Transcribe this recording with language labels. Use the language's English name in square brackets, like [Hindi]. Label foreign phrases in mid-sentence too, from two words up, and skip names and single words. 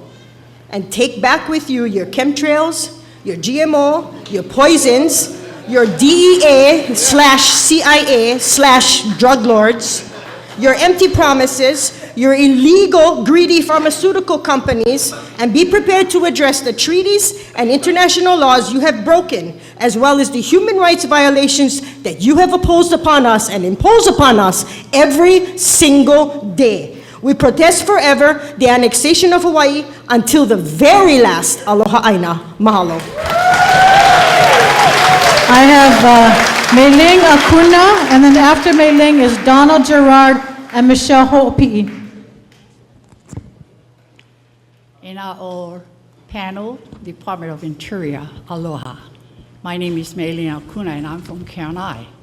[English] And take back with you your chemtrails, your GMO, your poisons, your DEA/CIA/drug lords, your empty promises, your illegal, greedy pharmaceutical companies, and be prepared to address the treaties and international laws you have broken, as well as the human rights violations that you have imposed upon us and impose upon us every single day. We protest forever the annexation of Hawaii until the very last [Hawaiian] aloha aina. [English] Mahalo. I have Mei-Ling Acuna, and then after Mei-Ling is Donald Gerard and Michelle Ho'opi'i. In our panel, Department of Interior, aloha. My name is Mei-Ling Acuna, and I'm from Kahului.